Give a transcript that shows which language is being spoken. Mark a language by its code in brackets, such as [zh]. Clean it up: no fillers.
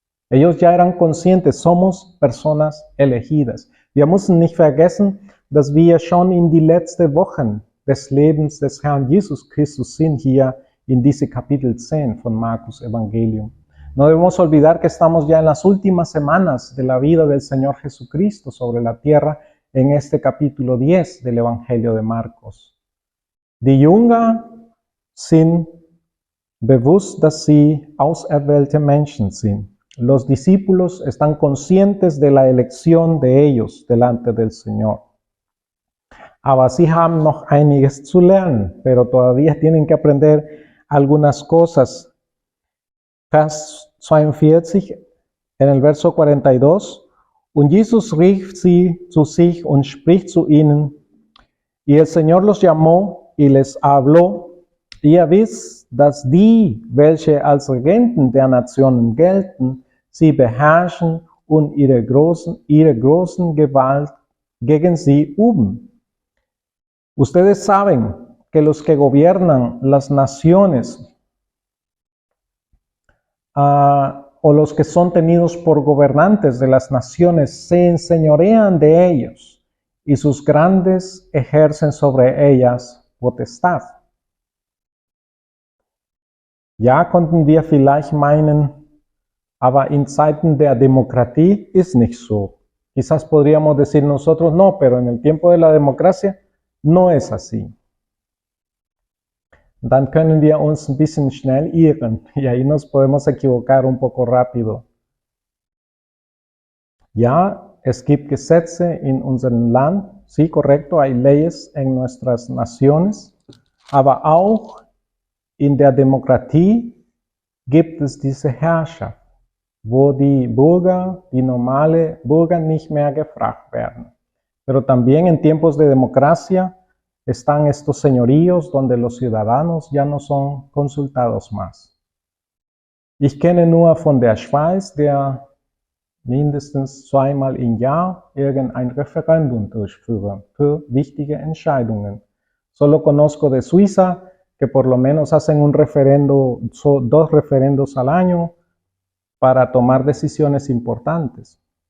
[es] Ellos ya eran conscientes, somos personas elegidas. [de] Wir müssen nicht vergessen, dass wir schon in die letzten Wochen des Lebens des Herrn Jesus Christus sind, hier in diese Kapitel 10 von Markus Evangelium. [es] No debemos olvidar que estamos ya en las últimas semanas de la vida del Señor Jesucristo sobre la tierra en este capítulo 10 del Evangelio de Marcos. [de] Die Jünger sind bewusst, dass sie auserwählte Menschen sind. [es] Los discípulos están conscientes de la elección de ellos delante del Señor. [de] Aber sie haben noch einiges zu lernen, [es] pero todavía tienen que aprender algunas cosas. [de] Vers 42, [es] en el verso 42, [de] und Jesus rief sie zu sich und spricht zu ihnen, [es] y el Señor los llamó y les habló, [de] ihr wisst, dass die, welche als Regenten der Nationen gelten, sie beherrschen und ihre großen Gewalt gegen sie üben. [es] Ustedes saben que los que gobiernan las naciones o los que son tenidos por gobernantes de las naciones se enseñorean de ellos y sus grandes ejercen sobre ellas potestad. [de] Ja, konnten wir vielleicht meinen, aber in Zeiten der Demokratie ist nicht so. [es] Quizás podríamos decir nosotros, no, pero en el tiempo de la democracia no es así. [de] Dann können wir uns ein bisschen schnell irren [es] y ahí nos podemos equivocar un poco rápido. [de] Ja, es gibt Gesetze in unserem Land, [es] sí, correcto, hay leyes en nuestras naciones, [de] aber auch in der Demokratie gibt es diese Herrschaft, wo die Bürger, die normale Bürger nicht mehr gefragt werden. [es] Pero también en tiempos de democracia están estos señoríos donde los ciudadanos ya no son consultados más. [de] Ich kenne nur von der Schweiz, der mindestens zweimal im Jahr irgendein Referendum durchführen für wichtige Entscheidungen. [es] Solo conozco de Suiza que por lo menos hacen un referendo, 2 referendos al año para tomar decisiones importantes.